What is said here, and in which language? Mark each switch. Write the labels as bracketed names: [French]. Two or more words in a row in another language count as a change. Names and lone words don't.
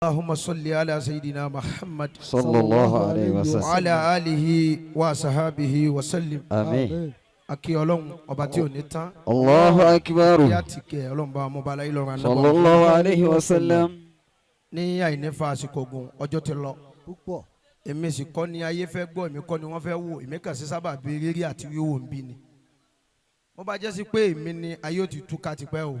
[Arabic] اللهم صل على سيدنا محمد صلى الله عليه وسلم وعلى آله وصحابه وسلم. آمين. [Yoruba] Aki Ọlọ́run ọba tí ò ní tán. [Arabic] الله أكبر. [Yoruba] Kí á ti kẹ́ Ọlọ́run bá ọmọ bala ìlọrin anábọ̀. [Arabic] صلى الله عليه وسلم. [Yoruba] Ní àìnífà àsìkò ogun ọjọ́ ti lọ. Èmi sì kọ́ ni ayé fẹ́ gbọ́, èmi kọ́ ni wọ́n fẹ́ wò, èmi kàn sí sábà bí rírí àti wíwò ń bí ni. Mo bá jẹ́ sí pé èmi ni ayé ò ti túká tipẹ́ o.